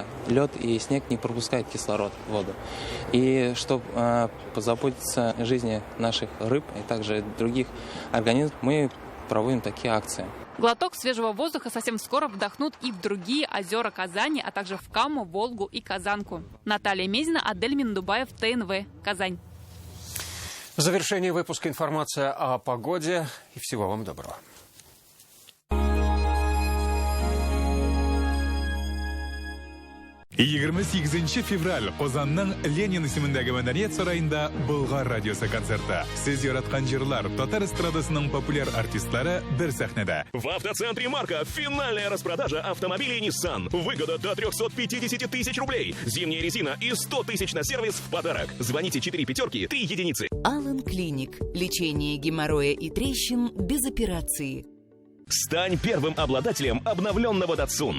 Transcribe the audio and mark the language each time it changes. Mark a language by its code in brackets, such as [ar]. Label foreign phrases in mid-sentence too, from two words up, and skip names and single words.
[ru] Лед и снег не пропускают кислород в воду. И чтобы позаботиться о жизни наших рыб и также других организмов, мы проводим такие акции. Глоток свежего воздуха совсем скоро вдохнут и в другие озера Казани, а также в Каму, Волгу и Казанку. Наталья Мезина, Адель Миндубаев, ТНВ, Казань. В завершении выпуска информация о погоде. И всего вам доброго. [tt] Егерме 8 февраль Казанның Ленин исемендәге Мәдәният сарайында Болгар радиосы концерты. Сез яраткан җырлар татар эстрадасының популяр артистлары бер сәхнәдә. [ru] В автоцентре «Марка» финальная распродажа автомобилей Nissan. Выгода до 350 тысяч рублей. Зимняя резина и 100 тысяч на сервис в подарок. Звоните 4 пятерки, 3 единицы. Алан Клиник. Лечение геморроя и трещин без операции. Стань первым обладателем обновленного Datsun.